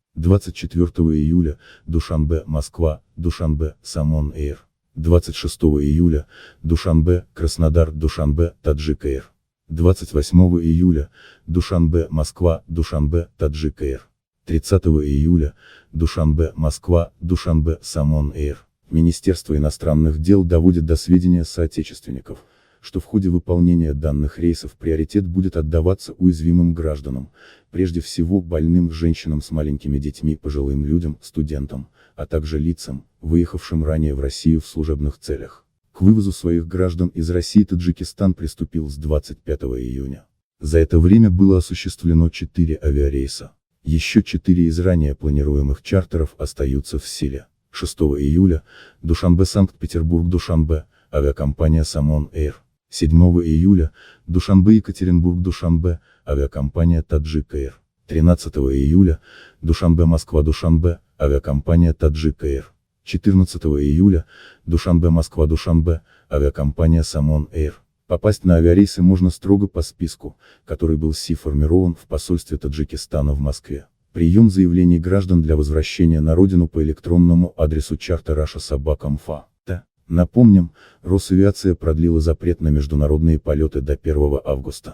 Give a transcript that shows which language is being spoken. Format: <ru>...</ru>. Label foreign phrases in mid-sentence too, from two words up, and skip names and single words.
<ru>24 июля, Душанбе, Москва, Душанбе, Самон Air. 26 июля, Душанбе, Краснодар, Душанбе, Таджик Air. 28 июля, Душанбе, Москва, Душанбе, Таджик Air. 30 июля, Душанбе, Москва, Душанбе, Самон Air. Министерство иностранных дел доводит до сведения соотечественников, что в ходе выполнения данных рейсов приоритет будет отдаваться уязвимым гражданам, прежде всего больным женщинам с маленькими детьми, пожилым людям, студентам, а также лицам, выехавшим ранее в Россию в служебных целях. К вывозу своих граждан из России Таджикистан приступил с 25 июня. За это время было осуществлено 4 авиарейса. Еще 4 из ранее планируемых чартеров остаются в силе. 6 июля, Душанбе, Санкт-Петербург, Душанбе, авиакомпания Самон Air. 7 июля, Душанбе, Екатеринбург, Душанбе, авиакомпания Таджик Air. 13 июля, Душанбе, Москва, Душанбе, авиакомпания Таджик Air. 14 июля, Душанбе, Москва, Душанбе, авиакомпания Самон Air. Попасть на авиарейсы можно строго по списку, который был сформирован в посольстве Таджикистана в Москве. Прием заявлений граждан для возвращения на родину по электронному адресу charter@russia.info. Напомним, Росавиация продлила запрет на международные полеты до 1 августа.</ru>